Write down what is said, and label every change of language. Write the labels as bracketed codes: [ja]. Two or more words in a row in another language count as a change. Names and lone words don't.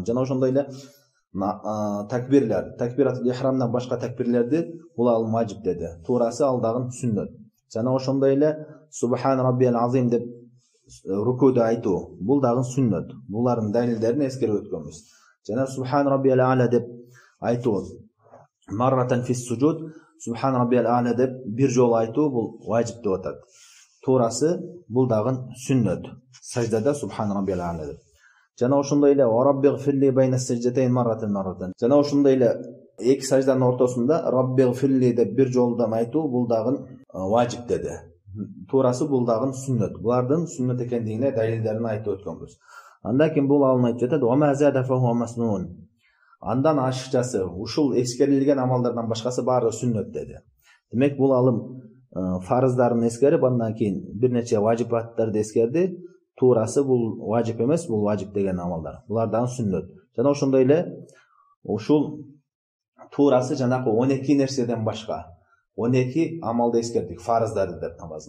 [ky] Жана ошондой эле такбиратил ихрамдан башка такбирлерди бул алым важип деди. Туурасы ал дагы сүннөт. Жана ошондой эле [ar] سبحان ربي العظيم [ky] деп рукуда айтуу бул дагы сүннөт. Булардын далилдерин эскерип өткөнбүз. Жана [ar] سبحان ربي الأعلى [ky] деп айтуу [ar] مرة في السجود, سبحان ربي الأعلى [ky] деп бир жолу айтуу бул важип деп атат. Туурасы бул дагы сүннөт. Саждада [ar] سبحان ربي الأعلى [ky] деп. Жана ошондой эле [ar] رب اغفر لي بين السجدتين مرة. [ky] Жана ошондой эле эки сажданын ортосунда раббигфирли деп бир жолудан айтуу бул дагы важип деди. Туурасы бул дагы сүннөт. Булардын сүннөт экендигине далилдерин айтып өткөнбүз. Андан кийин бул алым айтып жатат, [ar] وما زاد فهو مسنون. [ky] Андан ашыкчасы, ушул эскерилген амалдардан башкасы баары сүннөт деди. Демек бул алым фарыздарын эскерип, андан кийин бир нече важибаттарды эскерди. Туурасы бул важип эмес, бул важип деген амалдар. Булар дагы сүннөт. Жана ошондой эле ушул туурасы жанакы 12 нерседен башка 12 амалды эскердик, фарыздарды деп намаздын.